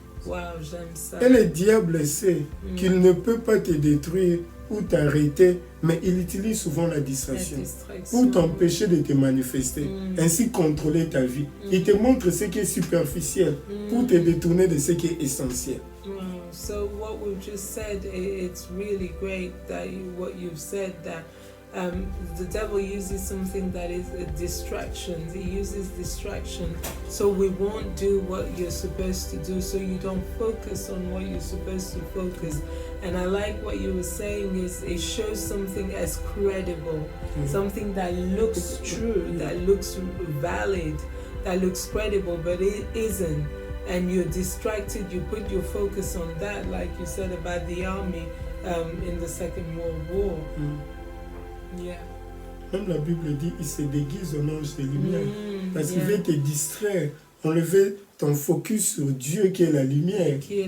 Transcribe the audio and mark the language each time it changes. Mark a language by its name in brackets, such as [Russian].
[French] Wow, j'aime ça. Et le diable sait qu'il ne peut pas te détruire ou t'arrêter, mais il utilise souvent la distraction pour t'empêcher de te manifester, ainsi contrôler ta vie. Il te montre ce qui est superficiel pour te détourner de ce qui est essentiel. [English] So what we've just said, it's really great that what you've said, that the devil uses something that is a distraction. He uses distraction so we won't do what you're supposed to do, so you don't focus on what you're supposed to focus. And I like what you were saying is it shows something as credible, something that looks true, that looks valid, that looks credible, but it isn't. And you're distracted, you put your focus on that, like you said about the army in the Second World War. [French] Même la Bible dit, il se déguise en ange de lumière. Parce qu'il veut te distraire, enlever ton focus sur Dieu qui est la lumière.